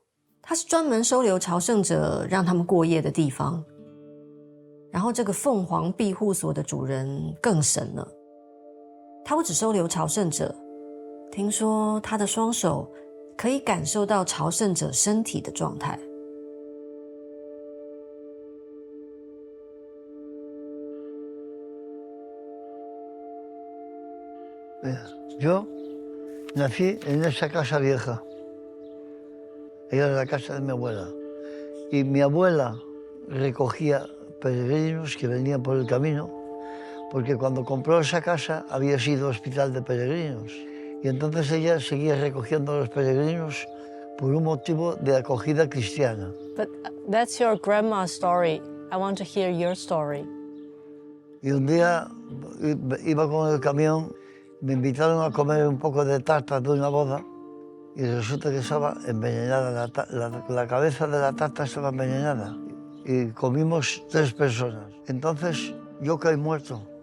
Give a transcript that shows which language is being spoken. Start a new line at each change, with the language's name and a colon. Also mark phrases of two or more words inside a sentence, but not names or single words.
Chinese: 它是专门收留朝圣者让他们过夜的地方。然后这个凤凰庇护所的主人更神了，他不只收留朝圣者，听说他的双手可以感受到朝圣者身体的状态。
Spanish: Yo nací en esa casa vieja. Era la casa de mi abuela. Y mi abuela recogía peregrinos que venían por el camino, porque cuando compró esa casa había sido hospital de peregrinos. Y entonces ella seguía recogiendo a los peregrinos por un motivo de acogida cristiana.
English: But that's your grandma's story. I want to hear your story.
Spanish: Y un día iba con el camión, me invitaron a comer un poco de tarta de una boda y resulta que estaba envenenada, la cabeza de la tarta estaba envenenada y comimos 3 personas. Entonces yo caí muerto.